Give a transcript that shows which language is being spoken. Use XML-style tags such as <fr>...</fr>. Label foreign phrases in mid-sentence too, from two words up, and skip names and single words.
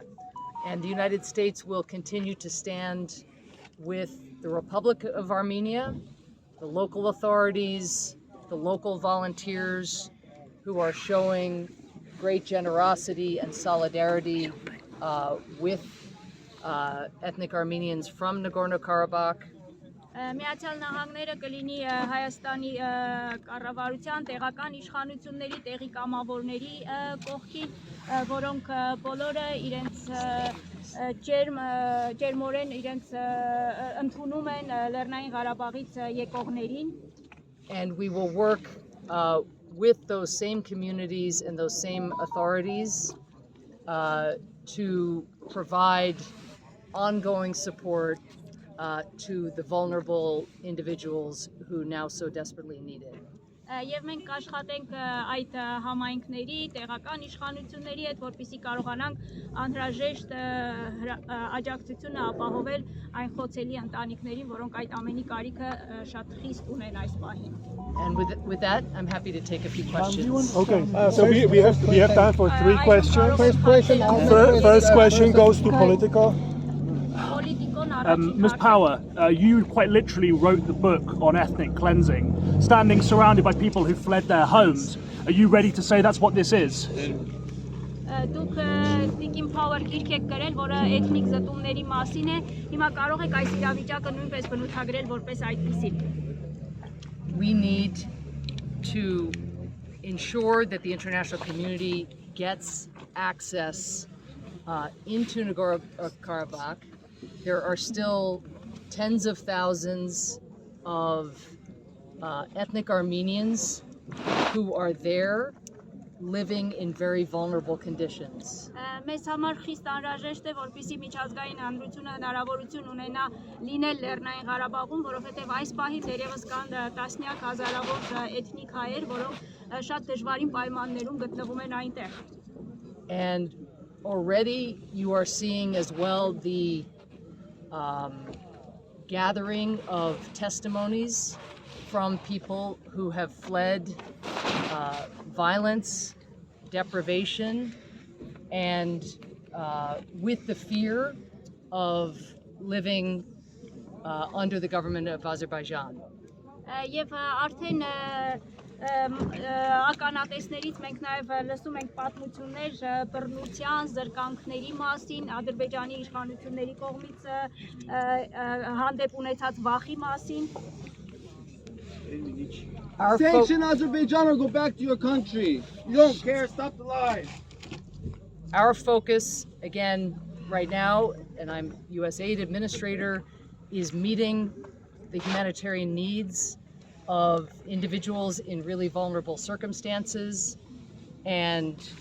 <en>And the United States will continue to stand with the Republic of Armenia, the local authorities, the local volunteers who are showing great generosity and solidarity with ethnic Armenians from Nagorno-Karabakh.</en> <hy>Միացյալ Նահանգները կլինի Հայաստանի կառավարության տեղական իշխանությունների, տեղի կամավորների կողքին, որոնք բոլորը իրենց ջերմորեն իրենց ընդունում են Լեռնային Ղարաբաղից եկողներին.</hy> <en>And we will work with those same communities and those same authorities to provide ongoing support to the vulnerable individuals who now so desperately need it.</en> <hy>Եվ մենք կաշխատենք այդ համայնքների, տեղական իշխանությունների հետ, որպեսզի կարողանանք անհրաժեշտ աջակցությունը ապահովել այն խոցելի ընտանիքներին, որոնք այդ ամենի կարիքը շատ խիստ ունեն այս պահին.</hy> <en>And with that, I'm happy to take a few questions. Okay, so we have time for three questions. First question goes to political. Ms. Power, you quite literally wrote the book on ethnic cleansing, standing surrounded by people who fled their homes. Are you ready to say that's what this is?</en> <hy>Դուք Տիկին Power գիրք եք գրել, որը էթնիկ զտումների մասին է, հիմա կարող եք այս իրավիճակը նույնպես բնութագրել որպես այդպիսին.</hy> <en>We need to ensure that the international community gets access into Nagorno-Karabakh. There are still tens of thousands of ethnic Armenians who are there living in very vulnerable conditions.</en> <hy>Մեզ համար խիստ անհրաժեշտ է, որպեսզի միջազգային հանրությունը հնարավորություն ունենա լինել Լեռնային Ղարաբաղում, որովհետև այս պահին դեռևս կան տասնյակ հազարավոր էթնիկ հայեր, որոնք շատ դժվարին պայմաններում գտնվում են այնտեղ.</hy> <en>And already you are seeing as well the gathering of testimonies from people who have fled violence, deprivation, and with the fear of living under the government of Azerbaijan.</en> <hy>Եվ արդեն ականատեսներից մենք նաև լսում ենք պատմություններ բռնության, զրկանքների մասին, Ադրբեջանի իշխանությունների կողմից հանդեպ ունեցած վախի մասին.</hy> <en>Sanction Azerbaijan or go back to your country. You don't care, stop the lies. Our focus, again, right now, and I'm US Aid Administrator, is meeting the humanitarian needs of individuals in really vulnerable circumstances and</en>